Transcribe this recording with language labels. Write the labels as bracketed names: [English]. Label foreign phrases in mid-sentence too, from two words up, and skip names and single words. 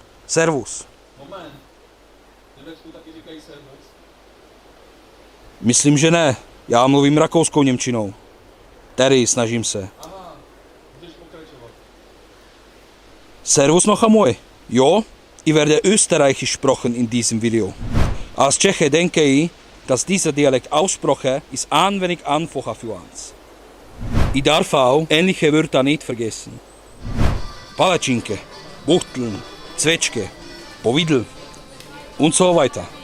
[Czech] Servus. Moment. V Německu taky říkají servus? Myslím, že ne. Já mluvím rakouskou němčinou. Tedy snažím se. Aha, můžeš pokračovat. [German] Servus noch einmal. Ja, ich werde österreichisch sprechen in diesem Video. Als Tscheche denke ich, dass dieser Dialekt Aussprache ist ein wenig einfacher für uns. Ich darf auch ähnliche Wörter nicht vergessen. Palatschinke, Buchteln, Zwetschge, Powidl und so weiter.